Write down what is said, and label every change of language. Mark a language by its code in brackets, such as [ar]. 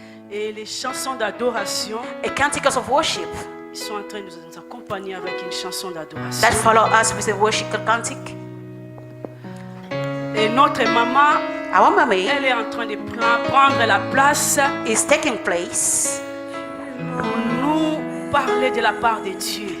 [fr] et les chansons d'adoration, [en] a canticles of worship [fr] ils sont en train de nous accompagner avec une chanson d'adoration. [en] that follow us with a worship cantic. [fr] Et notre maman, [en] Our mommy [fr] elle est en train de prendre la place [en] is taking place [fr] pour nous parler de la part de Dieu.